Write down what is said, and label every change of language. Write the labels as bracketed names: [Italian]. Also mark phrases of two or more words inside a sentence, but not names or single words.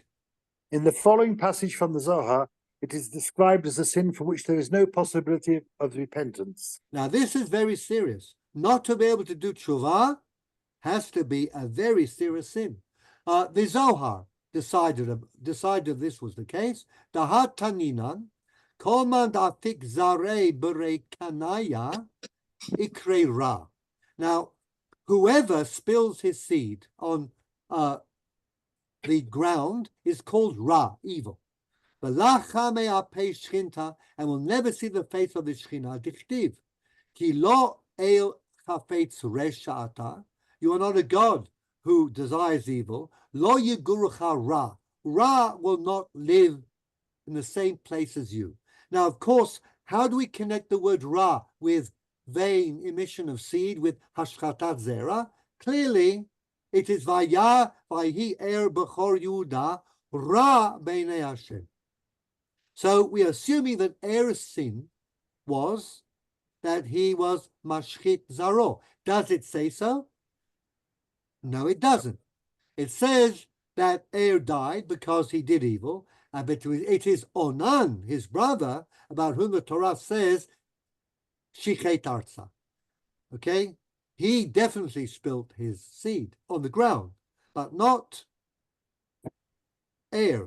[English] In the following passage from the Zohar, it is described as a sin for which there is no possibility of repentance. Now, this is very serious. Not to be able to do tshuva has to be a very serious sin. The Zohar decided this was the case. [Aramaic] דהא תנינן, כל מאן דאפיק זרעיה בריקניא אקרי רע. [English] Now, whoever spills his seed on the ground is called Ra, evil. And will never see the face of the Shekhinah. Dichtiv. [Hebrew] כי לא אל חפץ רשע אתה. [English] You are not a God who desires evil. [Hebrew] לא יגורך רע. [English] Ra will not live in the same place as you. Now, of course, how do we connect the word Ra with vain emission of seed, with [Hebrew] השחתת זרע? [English] Clearly, it is [Hebrew] ויה ויהי ער בכור יהודה רע בעיני השם. [English] So we are assuming that Er's sin was that he was [Hebrew] משחית זרעו. [English] Does it say so? No, it doesn't. It says that Er died because he did evil, but it is Onan, his brother, about whom the Torah says [Hebrew] שחת ארצה. [English] Okay? He definitely spilt his seed on the ground, but not Er.